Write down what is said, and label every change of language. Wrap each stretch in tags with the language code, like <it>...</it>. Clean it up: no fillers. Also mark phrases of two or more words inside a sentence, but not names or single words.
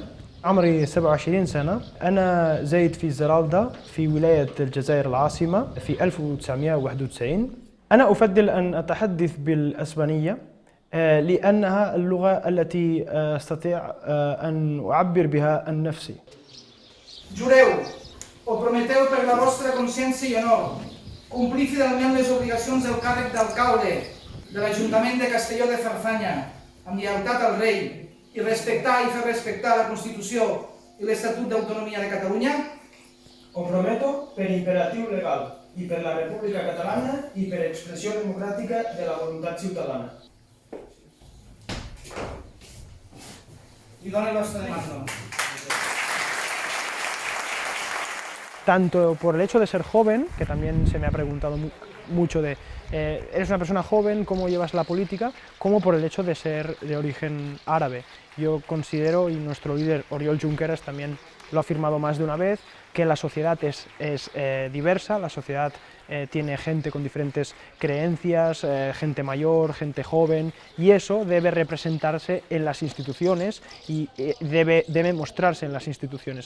<ar>عمري 27 سنة. أنا زايد في زرالدا في ولاية الجزائر العاصمة في 1991. أنا أفضل أن أتحدث بالأسبانية لأنها اللغة التي أستطيع أن أعبر بها عن نفسي.</ar> <ca>Jureu o prometeu per la vostra consciència i honor complir fidelment les obligacions del càrrec d'alcalde de l'Ajuntament de Castelló de Farfanya amb lleialtat al rei i respectar i fer respectar la Constitució i l'Estatut d'Autonomia de Catalunya? Ho prometo per imperatiu legal i per la República Catalana i per expressió democràtica de la voluntat ciutadana. I dona el vostre demanda.</ca> <es>Tanto por el hecho de ser joven, que también se me ha preguntado mucho de eres una persona joven, ¿cómo llevas la política?, como por el hecho de ser de origen árabe. Yo considero, y nuestro líder Oriol Junqueras también lo ha afirmado más de una vez, que la sociedad es diversa, la sociedad tiene gente con diferentes creencias, gente mayor, gente joven, y eso debe representarse en las instituciones y debe mostrarse en las instituciones.</es>